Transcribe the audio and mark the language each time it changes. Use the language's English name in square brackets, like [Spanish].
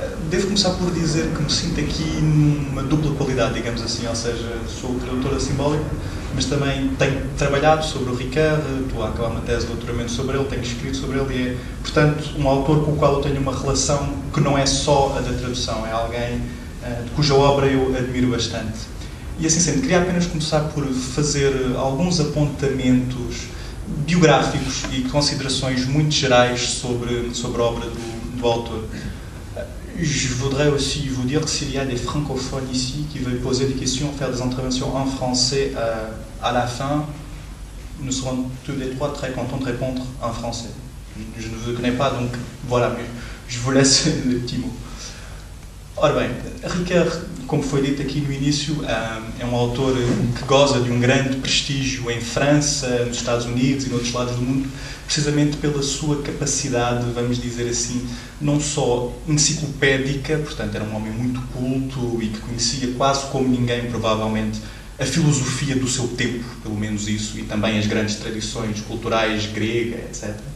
[Portuguese] Devo começar por dizer que me sinto aqui numa dupla qualidade, digamos assim, ou seja, sou tradutor da simbólica, mas também tenho trabalhado sobre o Ricoeur, estou a acabar uma tese de doutoramento sobre ele, tenho escrito sobre ele e é, portanto, um autor com o qual eu tenho uma relação que não é só a da tradução, é alguém cuja obra eu admiro bastante. E assim sendo, queria apenas começar por fazer alguns apontamentos biográficos e considerações muito gerais sobre a obra do autor. [French] Je voudrais aussi vous dire que s'il y a des francophones ici qui veulent poser des questions, faire des interventions en français à la fin, nous serons tous les trois très contents de répondre en français. Je ne vous connais pas, donc voilà, mais je vous laisse le petit mot. [Portuguese] Ora bem, Ricoeur, como foi dito aqui no início, é um autor que goza de um grande prestígio em França, nos Estados Unidos e noutros lados do mundo, precisamente pela sua capacidade, vamos dizer assim, não só enciclopédica, portanto era um homem muito culto e que conhecia quase como ninguém, provavelmente, a filosofia do seu tempo, pelo menos isso, e também as grandes tradições culturais grega, etc.